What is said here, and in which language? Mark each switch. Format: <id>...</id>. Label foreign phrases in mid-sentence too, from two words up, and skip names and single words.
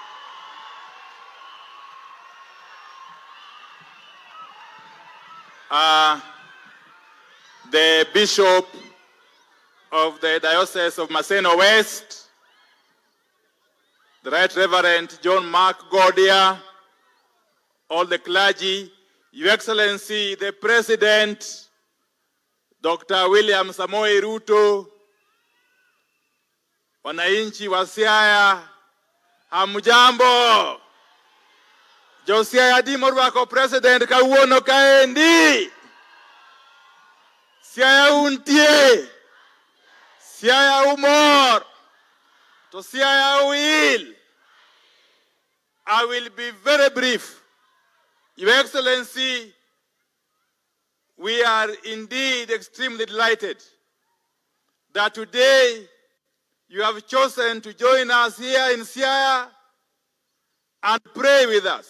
<en>The Bishop of the Diocese of Maseno West, the Right Reverend John Mark Gordia, all the clergy, Your Excellency, the President, Dr.</en> <sw>William Samoei Ruto, wananchi wa Siaya, hamjambo.</sw> <luo>Josiaya Dimor wako President kawuono kaendi. Siaya untie. Siaya umor.</luo> <en>To Siaya will. I will be very brief. Your Excellency, we are indeed extremely delighted that today you have chosen to join us here in Siaya and pray with us.</en>